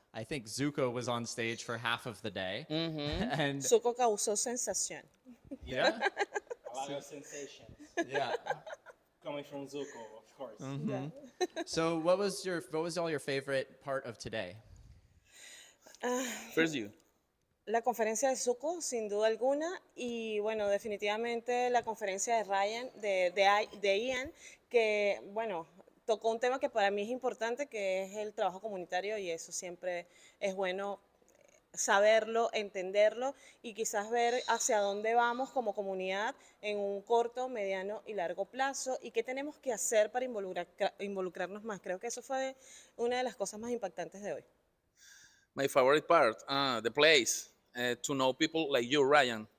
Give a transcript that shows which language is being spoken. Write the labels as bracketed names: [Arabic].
[English] I think Zuko was on stage for half of the day, and [Spanish] Zuko causó sensación. [English] yeah, A lot of sensations yeah. coming from Zuko, of course. So what was all your favorite part of today? First you. [Spanish] La conferencia de Zuko, sin duda alguna, y bueno, definitivamente la conferencia de Ryan, de Ian, que bueno, tocó un tema que para mí es importante, que es el trabajo comunitario, y eso siempre es bueno saberlo, entenderlo y quizás ver hacia dónde vamos como comunidad en un corto, mediano y largo plazo y qué tenemos que hacer para involucrarnos más. Creo que eso fue una de las cosas más impactantes de hoy. [English] My favorite part, the place, to know people like you, Ryan.